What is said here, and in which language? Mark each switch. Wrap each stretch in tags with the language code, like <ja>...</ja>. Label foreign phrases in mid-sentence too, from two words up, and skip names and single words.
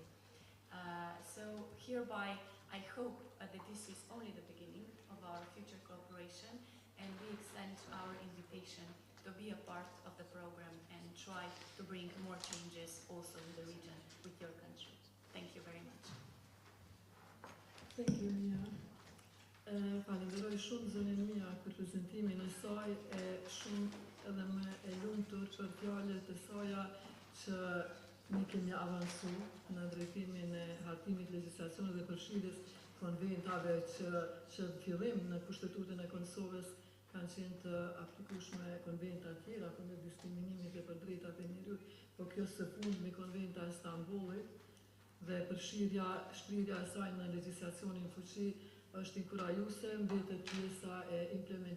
<en>So hereby, I hope that this is only the beginning of our future cooperation, and we extend our invitation to be a part of the program and try to bring more changes also in the region with your country. Thank you very much. Thank you, Mia.</en> <sq>Falenderoj shumë zonën Mia për prezentimin e saj, shumë edhe me e lumtur për fjalët e saja që ne kemi avancu në drejtimin e hartimit legjislacionit dhe përfshirjes konventave që fillim në kushtetutin e Kosovës kanë qenë të aplikueshme konventa tjera kundër diskriminimit dhe për drejtat e njerëzit, por kjo së fundmi konventa e Stambollit dhe përfshirja, shkrirja e saj në legjislacionin fuqi është inkurajuese, mbetet pjesa e implementimit.</sq>